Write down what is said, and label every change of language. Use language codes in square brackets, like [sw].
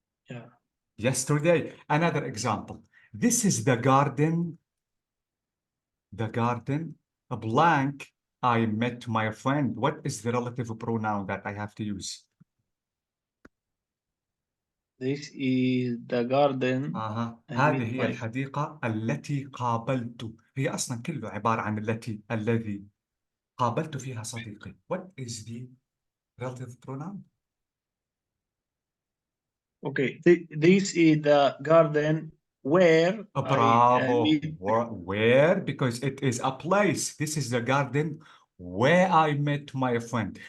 [en] Yeah. Yesterday, another example. This is the garden. The garden, a blank. I met my friend. What is the relative pronoun that I have to use? This is the garden. [ar] هذه هي الحديقة التي قابلت. هي أصلا كله عبارة عن الذي قابلت فيها صديقي. [en] What is the relative pronoun? Okay, this is the garden where Bravo. meet. Where? Because it is a place. This is the garden where I met my friend.